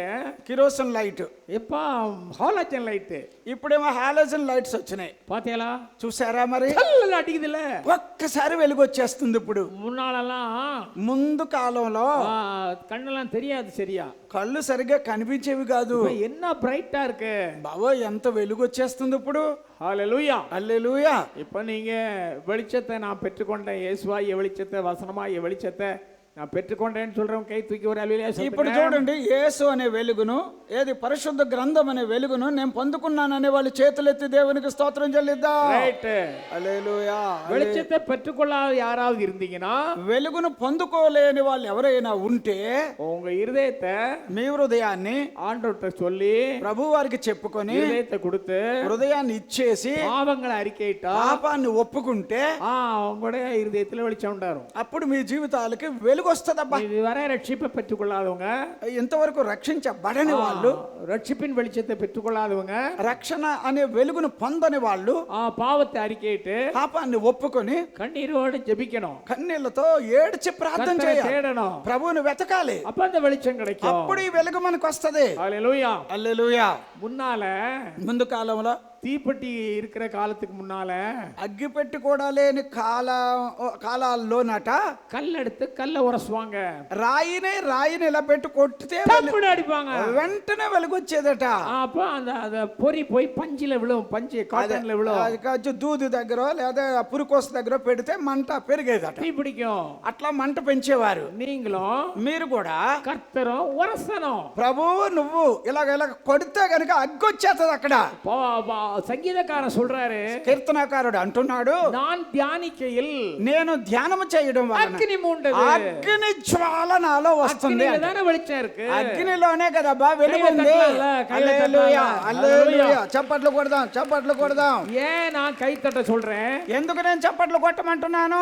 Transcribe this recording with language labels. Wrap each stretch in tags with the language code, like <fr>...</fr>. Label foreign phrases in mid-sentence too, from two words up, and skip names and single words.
<te>కిరోసిన్ లైట్.</te> <ta>இப்ப ஹாலஜன் லைட்டு,</ta> <te>ఇప్పుడేమో హాలోజన్ లైట్స్ వచ్చినాయి.</te> <ta>பாத்தீங்களா,</ta> <te>చూసారా మరి?</te> <ta>அடிக்குதுல்ல,</ta> <te>ఒక్కసారి వెలుగు వచ్చేస్తుంది. ఇప్పుడు</te> <ta>முன்னாலெல்லாம்</ta> <te>ముందు కాలంలో</te> <ta>கண்ணெல்லாம் தெரியாது சரியா,</ta> <te>కళ్ళు సరిగ్గా కనిపించేవి కాదు.</te> <ta>இப்ப என்ன பிரைட்டா இருக்கு</ta> <te>బావో, ఎంత వెలుగు వచ్చేస్తుంది ఇప్పుడు.</te> <ta>ஹல்லேலூயா,</ta> <te>హల్లెలూయా.</te> <ta>இப்ப நீங்க வெளிச்சத்தை நான் பெற்றுக்கொண்டேன், இயேசுவாகிய வெளிச்சத்தை, வசனமாகிய வெளிச்சத்தை நான் பெற்றுக்கொண்டேன்னு சொல்றவங்க கை தூக்கி ஒரு அல்லேலூயா சொல்லுங்க.</ta> <te>ఇప్పుడు చూడండి, యేసు అనే వెలుగును, ఏది పరిశుద్ధ గ్రంథం అనే వెలుగును నేను పొందుకున్నాననే వాళ్ళు చేతులెత్తి దేవునికి స్తోత్రం చెల్లిద్దాం.</te> <ta>ரைட்,</ta> <te>హల్లెలూయా.</te> <ta>வெளிச்சத்தை பெற்றுக்கொள்ளாத யாராவது இருந்தீங்கன்னா,</ta> <te>వెలుగును పొందుకోలేని వాళ్ళు ఎవరైనా ఉంటే</te> <ta>உங்க இருதயத்தை</ta> <te>మీ హృదయాన్ని</te> <ta>ஆண்டவர்கிட்ட சொல்லி</ta> <te>ప్రభు వారికి చెప్పుకొని</te> <ta>இருதயத்தை கொடுத்து</ta> <te>హృదయాన్ని ఇచ్చేసి</te> <ta>பாவங்களை அறிக்கையிட்டா,</ta> <te>పాపాన్ని ఒప్పుకుంటే</te> <ta>உங்களுடைய இருதயத்துல வெளிச்சம் உண்டாரும்.</ta> <te>అప్పుడు మీ జీవితాలకి వెలుగు వస్తదబ్బా.</te> <ta>இதுவரை ரட்சிப்பை பெற்றுக்கொள்ளாதவங்க,</ta> <te>ఇంతవరకు రక్షించబడని వాళ్ళు,</te> <ta>ரட்சிப்பின் வெளிச்சத்தை பெற்றுக்கொள்ளாதவங்க,</ta> <te>రక్షణ అనే వెలుగును పొందని వాళ్ళు</te> <ta>பாவத்தை அறிக்கையிட்டு</ta> <te>పాపాన్ని ఒప్పుకొని</te> <ta>கண்ணீரோடு ஜெபிக்கணும்,</ta> <te>కన్నీళ్లతో ఏడ్చి ప్రార్థన</te> <ta>கர்த்தரை</ta> <te>చేయాలి,</te> <ta>தேடணும்,</ta> <te>ప్రభువుని వెతకాలి.</te> <ta>அப்ப அந்த வெளிச்சம் கிடைக்கும்.</ta> <te>అప్పుడు ఈ వెలుగు మనకు వస్తది.</te> <ta>ஹல்லேலூயா.</ta> <te>హల్లెలూయా.</te> <ta>முன்னால</ta> <te>ముందు కాలంలో</te> <ta>தீப்பெட்டி இருக்கிற காலத்துக்கு முன்னால</ta> <te>అగ్గిపెట్టి కూడా లేని కాలాల్లోనట</te> <ta>கல்லெடுத்து கல்ல உரசுவாங்க,</ta> <te>రాయిని ఇలా పెట్టి కొట్టితే</te> <ta>டப்புன்னு அடிப்பாங்க,</ta> <te>వెంటనే వెలుగు వచ్చేదట.</te> <ta>அப்ப அந்த பொறி போய் பஞ்சில விழும், பஞ்சு காட்டன்ல விழும்,</ta> <te>అది కావచ్చు దూది దగ్గర లేదా పురుకోస దగ్గర పెడితే మంట పెరిగేదట.</te> <ta>தீ பிடிக்கும்.</ta> <te>అట్లా మంట పెంచేవారు.</te> <ta>நீங்களும்</ta> <te>మీరు కూడా</te> <ta>கர்த்தரும் உரசணும்.</ta> <te>ప్రభువు నువ్వు ఇలాగ కొడితే కనుక అగ్గొచ్చేస్తుంది. అక్కడ</te> <ta>సంగీతకారன் சொல்றாரு,</ta> <te>కీర్తనకారుడు అంటున్నాడు,</te> <ta>நான் தியானிக்கையில்</ta> <te>నేను ధ్యానము చేయడం వలన అగ్ని మూండదు. అగ్ని జ్వాల నాలో వస్తుంది.</te> <ta>அக்னியில தானே வெளிச்சம் இருக்கு.</ta> <te>అగ్నిలోనే కదబ్బా వెలుగుంది. హల్లెలూయా, హల్లెలూయా. చప్పట్లు కొడదాం, చప్పట్లు కొడదాం.</te> <ta>ஏன் நான் கை தட்ட சொல்றேன்?</ta> <te>ఎందుకు నేను చప్పట్లు కొట్టమంటున్నాను?</te>